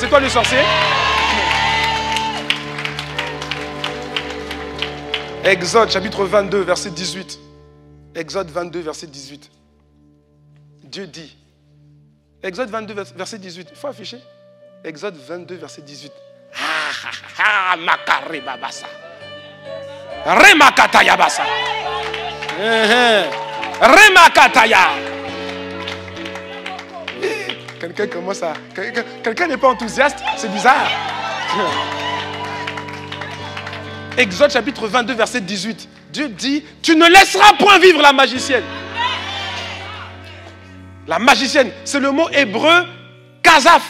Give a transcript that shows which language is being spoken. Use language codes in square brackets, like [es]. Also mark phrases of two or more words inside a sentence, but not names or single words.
[fr] C'est toi le sorcier? Exode chapitre 22, verset 18. Exode 22, verset 18. Dieu dit. Exode 22, verset 18. Il faut afficher. Exode 22, verset 18. Makare babasa. Remakataya basa. Remakataya. Quelqu'un commence à... Quelqu'un n'est pas enthousiaste? C'est bizarre. Exode chapitre 22, verset 18. Dieu dit, tu ne laisseras point vivre la magicienne. La magicienne, c'est le mot hébreu kazaf.